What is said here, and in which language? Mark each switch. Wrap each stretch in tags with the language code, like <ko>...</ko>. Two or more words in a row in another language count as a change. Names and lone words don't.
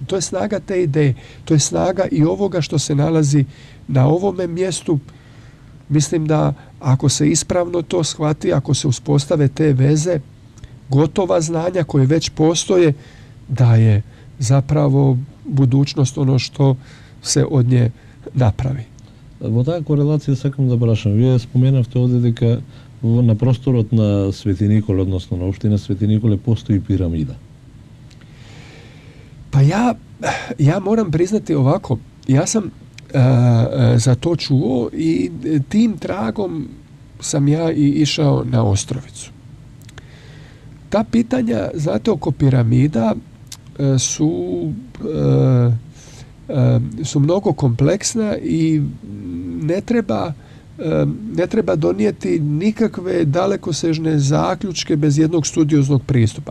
<hr>To je snaga te ideje, to je snaga i ovoga što se nalazi na ovome mjestu. Mislim da ako se ispravno to shvati, ako se uspostave te veze, gotova znanja koje već postoje, da je zapravo budućnost ono što se od nje napravi.</hr> <mk>Во таа корелација сакам да прашам. Вие споменавте овде дека на просторот на Свети Николе, односно на општина Свети Николе, постои пирамида.</mk> <hr>Pa ja moram priznati ovako, ja sam za to čuo i tim tragom sam ja i išao na Ostrovicu. Ta pitanja, znate, oko piramida su mnogo kompleksna i ne treba donijeti nikakve dalekosežne zaključke bez jednog studioznog pristupa.</hr>